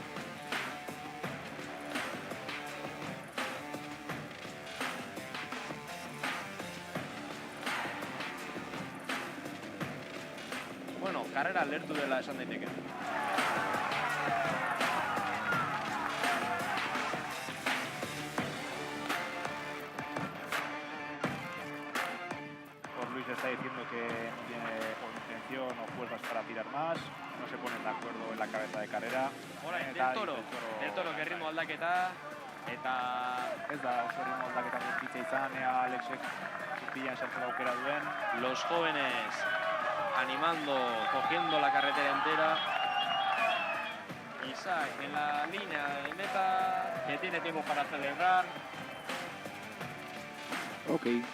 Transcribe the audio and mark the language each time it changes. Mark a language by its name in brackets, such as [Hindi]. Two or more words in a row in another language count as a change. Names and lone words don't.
[Basque] Bueno, carrera lertu dela esan daiteke. [Spanish] Luis está diciendo que no tiene intención o fuerzas para tirar más, no se ponen de acuerdo en la cabeza de carrera. [Basque] Orain, del toro erritmo aldaketa, eta... Ez da oso erritmo aldaketa guztitza izan, ea Alexek zurpilan sartzera aukera duen. [Spanish] Los jóvenes animando, cogiendo la carretera entera. Isaac en la línea de meta, que tiene tiempo para celebrar. Ok.